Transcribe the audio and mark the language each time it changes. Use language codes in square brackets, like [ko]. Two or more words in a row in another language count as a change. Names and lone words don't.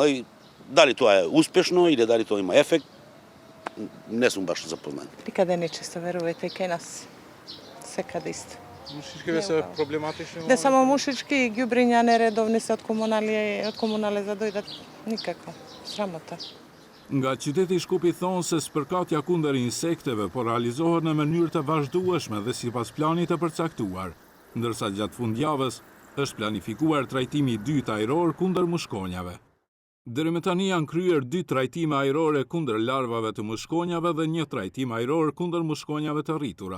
[mk] И дали тоа е успешно или дали тоа има ефект, не сум баш запознат. Никаде не често верувате кај нас. Секаде исто. Мушичките се проблематични? Да само мушички и ѓубриња нередовни се од комунале за дојдат. Никако. Срамота. [sq] Nga qyteti Shkupi thonë se spërkatja kundër insekteve po realizohet në mënyrë të vazhdueshme dhe sipas planit të përcaktuar, ndërsa gjatë fundjavës është planifikuar trajtimi i dytë ajror kundër mushkonjave. Deri më tani janë kryer 2 trajtime ajrore kundër larvave të mushkonjave dhe 1 trajtim ajror kundër mushkonjave të rritura.